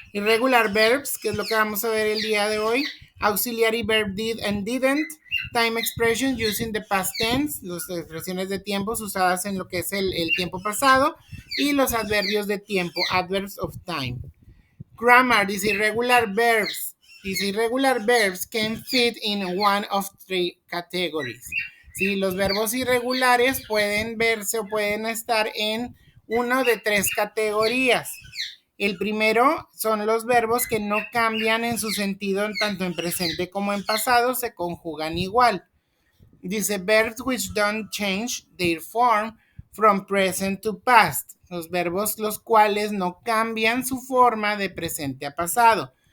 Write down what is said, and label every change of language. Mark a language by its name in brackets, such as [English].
[English] Irregular verbs, [Spanish] que es lo que vamos a ver el día de hoy. [English] Auxiliary verb did and didn't. Time expressions using the past tense, [Spanish] las expresiones de tiempos usadas en lo que es el tiempo pasado. Y los adverbios de tiempo, [English] adverbs of time. Grammar, these irregular verbs. These irregular verbs can fit in one of three categories. [Spanish] Sí, los verbos irregulares pueden verse o pueden estar en una de tres categorías. El primero son los verbos que no cambian en su sentido tanto en presente como en pasado, se conjugan igual. Dice [English] verbs which don't change their form from present to past. [Spanish] Los verbos los cuales no cambian su forma de presente a pasado.